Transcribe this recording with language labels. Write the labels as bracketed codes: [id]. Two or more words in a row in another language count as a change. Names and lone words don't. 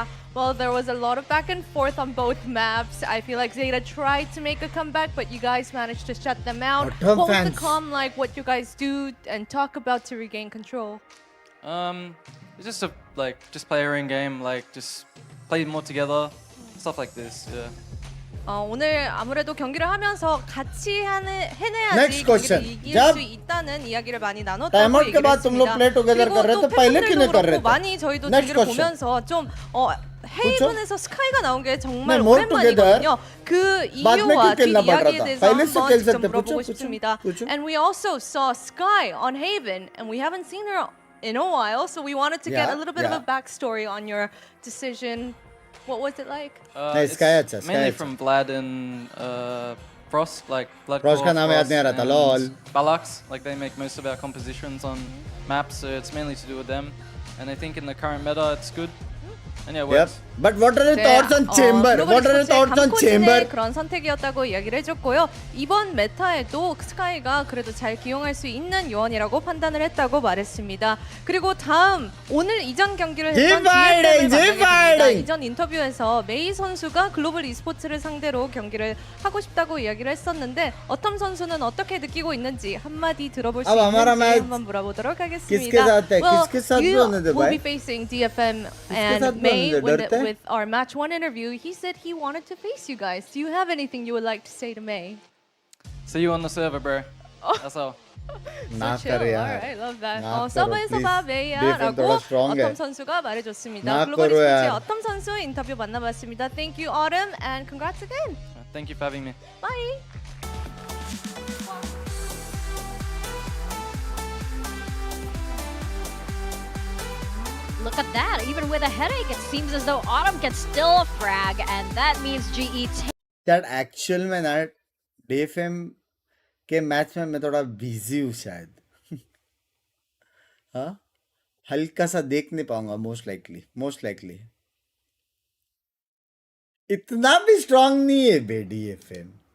[en] Well, there was a lot of back and forth on both maps. I feel like Zeta tried to make a comeback, but you guys managed to shut them out. Autumn What was fans. the comm like? What you guys do and talk about to regain control? It's just just play our own game, just play more together, stuff like this. Yeah. [ko] 오늘 아무래도 경기를 하면서 같이 해내야지 [en] Next question. [ko] 경기를 이길 [hi] जब [ko] 수 있다는 이야기를 많이 나눴다고 [hi] टाइम आउट के [ko] 얘기를 [hi] बाद तुम लोग [ko] 했습니다. [en] play together [hi] कर रहे [ko] 그리고 [hi] थे, पहले क्यों नहीं कर रहे [ko] 팬분들도 [hi] थे? [ko] 많이 저희도 [en] Next [ko] 경기를 [en] question. [ko] 보면서 좀 헤이븐에서 스카이가 나온 게 정말 [hi] नहीं, more [ko] 오랜만이거든요. 그 [hi] बाद में [ko] 이유와 [hi] क्यों खेलना पड़ रहा [ko] 뒷이야기에 [hi] था? [ko] 대해서 [hi] पहले से [ko] 한번 [hi] खेल [ko] 직접 [hi] सकते. [ko] 물어보고 [hi] पूछो, [ko] 싶습니다. [hi] पूछो. [en] And we also saw Sky on Haven and we haven't seen her in a while, so we wanted to get Yeah, a little bit of yeah. a backstory on your decision. What was it like? [hi] नहीं, Sky अच्छा, Sky [en] Mainly [hi] अच्छा. [en] from Vlad and Frost, Blood [hi] Frost का [en] Core, [hi] नाम याद नहीं आ रहा था, [en] and lol. Balax, they make most of our compositions on maps, so it's mainly to do with them. And I think in the current meta, it's good. And yeah, it Yep. works. But what are your [ko] 네, [en] thoughts on Chamber? [ko] 글로벌 [en] What are your [ko] e스포츠의 [en] thoughts on [ko] 감코진의 [en] Chamber? [ko] 그런 선택이었다고 이야기를 해줬고요. 이번 메타에도 스카이가 그래도 잘 기용할 수 있는 요원이라고 판단을 했다고 말했습니다. 그리고 다음 오늘 이전 경기를 했던 DFM을 만나게 됩니다. 이전 인터뷰에서 메이 선수가 글로벌 e스포츠를 상대로 경기를 하고 싶다고 이야기를 했었는데 어텀 선수는 어떻게 느끼고 있는지 한마디 들어볼 수 있는지 한번 물어보도록 하겠습니다. [en] You will be facing DFM and May with our match one interview. He said he wanted to face you guys. Do you have anything you would like to say to May? See you on the server, bro. That's all. [hi] ना [en] chill. [hi] करे यार. [en] Alright, love that. [hi] ना करो, [ko] 서버에서 봐 [en] please. [ko] 메이야라고 [hi] थोड़ा strong है. [ko] 어텀 선수가 말해줬습니다. [hi] ना [ko] 글로벌 [hi] करो [ko] e스포츠의 [hi] यार. [ko] 어텀 선수 인터뷰 만나봤습니다. [en] Thank you, Autumn, and congrats again. Thank you for having me. Bye. Look at that. Even with a headache, it seems as though Autumn can still frag, and that means GE That actual [hi] में ना DFM के मैच में मैं थोड़ा बिजी हूँ शायद. हाँ हल्का सा देख नहीं पाऊंगा [en] most likely [hi] इतना भी स्ट्रांग नहीं है बे DFM.